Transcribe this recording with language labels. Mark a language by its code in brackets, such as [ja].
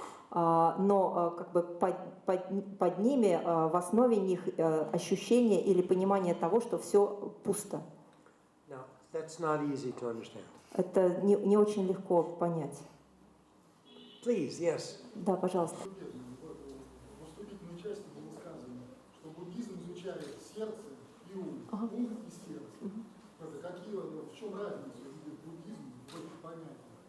[ru] но как бы под ними, в основе них ощущение или понимание того, что все пусто. [en] Now, that's not easy to understand. [ru] Это не очень легко понять. [en] Please, yes. [ru] Да, пожалуйста. В вступительной части было сказано, что буддизм изучает сердце и ум, ум и сердце. В чем разница буддизма в этих понятиях?